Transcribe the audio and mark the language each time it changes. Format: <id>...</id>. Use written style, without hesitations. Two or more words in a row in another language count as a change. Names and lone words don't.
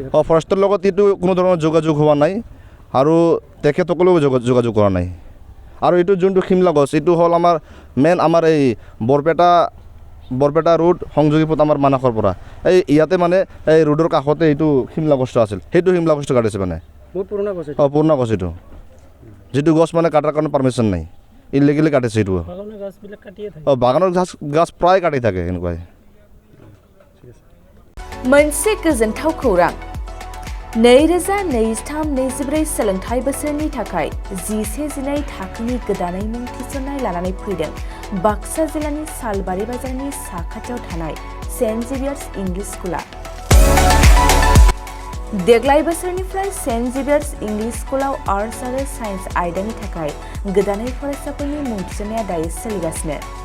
<as>ফৰেষ্টৰ লগত এইটো কোনো ধৰণৰ যোগাযোগ হোৱা নাই আৰু তেখেতসকলেও যোগাযোগ কৰা নাই আৰু এইটো যোনটো শিমলা গছ এইটো হ'ল আমাৰ মেইন আমাৰ এই বৰপেটা ৰোড সংযোগী পথ আমাৰ মানসৰ পৰা এই ইয়াতে মানে এই ৰোডৰ কাষতে এইটো শিমলা গছটো আছিল সেইটো শিমলা গছটো কাটিছে মানে বহুত পুৰণা গছ পুৰণা গছ এইটো যিটো গছ মানে কাটাৰ কাৰণে পাৰ্মিশ্যন নাই ইলিগেলি কাটিছে এইটো বাগানৰ গাছ প্ৰায় কাটি থাকে এনেকুৱাই</as> <brx>मोनसे गोजोनथाव खौरां 2023-24 सोलोंथाइ बोसोरनि थाखाय 11-12 थाखोनि गोदानै मुं थिसननाय लानानै फैदों बाक्सा जिल्लानि सालबारि बाजारनि साखाथियाव थानाय सेन्ट जेभियार्स इंलिश स्कुला देग्लाय बोसोरनिफ्राय सेन्ट जेभियार्स इंलिश स्कुलाव आर्ट्स आरो साइन्स आयदानि थाखाय गोदानै फरायसाफोरनि मुं थिसननाया दायो सोलिगासिनो</brx>